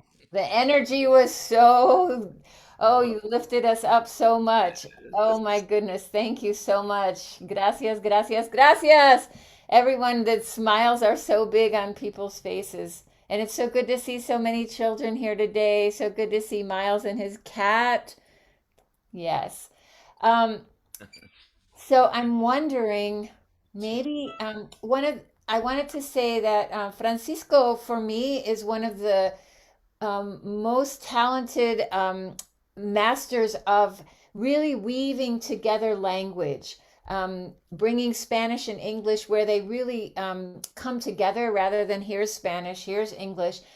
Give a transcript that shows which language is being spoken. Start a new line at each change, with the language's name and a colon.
English: The energy was so, oh, you lifted us up so much. Oh my goodness. Thank you so much.
Spanish: Gracias, gracias, gracias.
English: Everyone, the smiles are so big on people's faces. And it's so good to see so many children here today. So good to see Miles and his cat. Yes. So I'm wondering, maybe I wanted to say that Francisco, for me, is one of the most talented masters of really weaving together language, bringing Spanish and English where they really come together rather than here's Spanish, here's English.